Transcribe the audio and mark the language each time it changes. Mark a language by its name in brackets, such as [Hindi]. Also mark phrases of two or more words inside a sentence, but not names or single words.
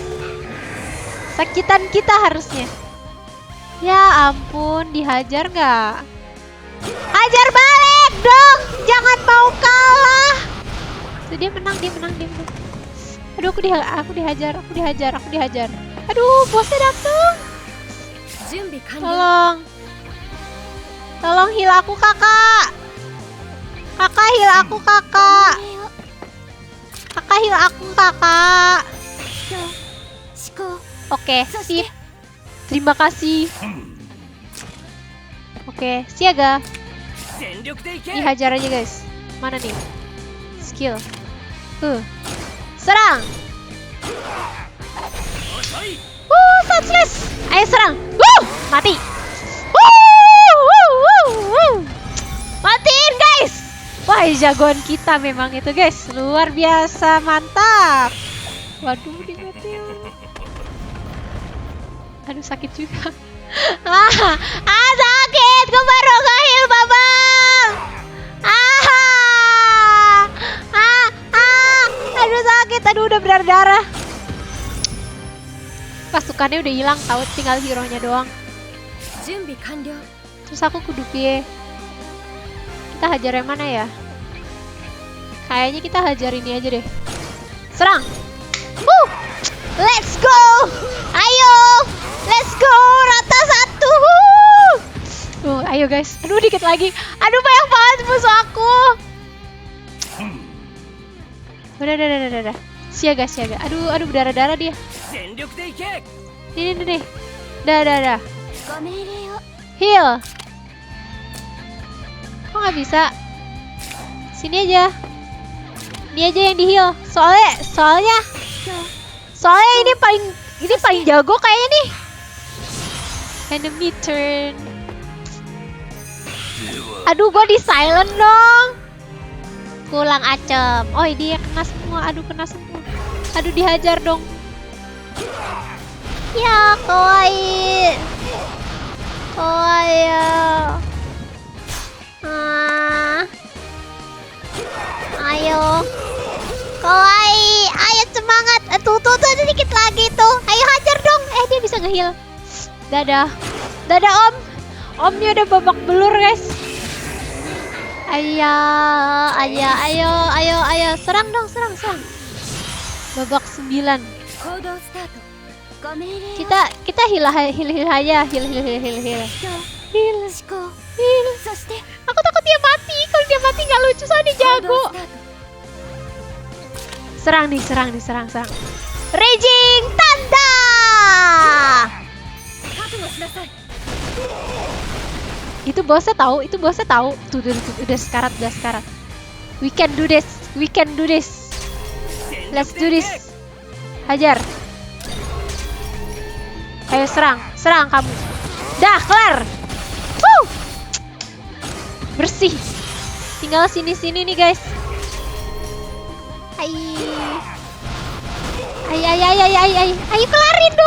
[Indonesian] Sakitan kita harusnya. Ya ampun, dihajar nggak? Hajar balik dong, jangan mau kalah. Tuh, dia menang. Aduh, aku dihajar. Aduh, bosnya datang. [Japanese] 準備完了 [Indonesian] Tolong heal aku kakak. Kakak heal aku kakak. [Japanese] ご命令を [Indonesian] Kakak heal aku kakak. [Japanese] 今日思考 [Indonesian] Oke, sip. Terima kasih. Oke, siaga. [Japanese] 全力でいけ [Indonesian] Dihajar aja guys. Mana nih? Skill. Serang. [Japanese] 遅い [Indonesian] Senseless. Ayo serang. Mati. Matiin guys. Wah, jagoan kita memang itu guys. Luar biasa, mantap. Waduh, dimatiin. Aduh, sakit juga. Sakit. Gue baru nge-heal, babang. Aduh, sakit. Aduh, udah berdarah. Pasukannya udah hilang, tahu tinggal hero-nya doang. [Japanese] 準備完了 [Javanese] Terus aku kudu piye? [Indonesian] Kita hajar yang mana ya? Kayaknya kita hajar ini aja deh. Serang. [English] Let's go. Ayo. Let's go. [Indonesian] Rata 1. Ayo guys. Aduh, dikit lagi. Aduh, banyak banget musuh aku. Udah. Siaga. Aduh, berdarah-darah dia. [Japanese] 全力でいけ [Indonesian] Nih. Dah. [Japanese] ご命令を [Indonesian] Heal. Kok nggak bisa? Sini aja. Ini aja yang di heal. Soalnya [Japanese] 今日 [Indonesian] ini paling jago kayaknya nih. [English] Enemy turn. [Indonesian] Aduh, gua di silent dong. Pulang acem. Oh, dia kena semua. Aduh, dihajar dong. Ya, kawaii. Ayo. Kawaii. Ayo semangat. Tuh, dikit lagi tuh. Ayo hajar dong. Dia bisa nge-heal. Dadah om. Omnya udah babak belur guys. Ayo. Serang dong. Babak 9. [Japanese] 行動スタートご命令を [Indonesian] Kita heal aja. Heal. [Japanese] 今日思考 [Indonesian] Heal. [Japanese] そして [Indonesian] Aku takut dia mati. Kalau dia mati nggak lucu, soalnya dia [Japanese] 行動 [Indonesian] jago. [Japanese] スタート [Indonesian] Serang. Raging Tanda. [Japanese] 覚悟しなさい [Indonesian] Itu bosnya tahu. Tuh, udah sekarat. [English] We can do this. Let's do this. [Indonesian] Hajar. Ayo serang kamu. Dah kelar. Bersih. Tinggal sini nih guys. Ayo kelarin dong.